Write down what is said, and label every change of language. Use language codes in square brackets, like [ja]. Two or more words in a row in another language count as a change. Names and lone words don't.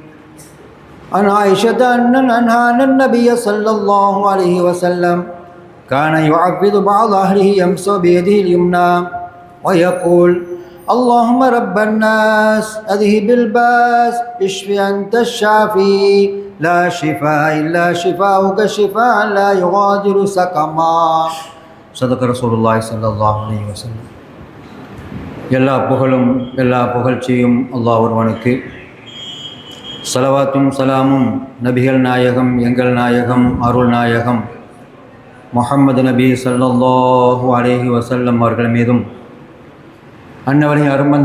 [ar] عن عائشة أن النبي صلى الله عليه وسلم كان يعفض بعض أهله يمسح بيده اليمنى ويقول: اللهم رب الناس أذهب الباس اشف أنت الشافي لا شفاء إلا شفاؤك شفاء لا يغادر سقما. صدق رسول الله صلى الله عليه وسلم. [ta] எல்லா புகழும் எல்லா புகழ்ச்சியும் அல்லாஹ் ஒருவனுக்கு. ஸலவாத்தும் சலாமும் நபிகள் நாயகம் எங்கள் நாயகம் அருள் நாயகம் முஹம்மது நபி [ar] صلى الله عليه وسلم [ta] அவர்கள் மீதும், அன்னவரின் அருமந்த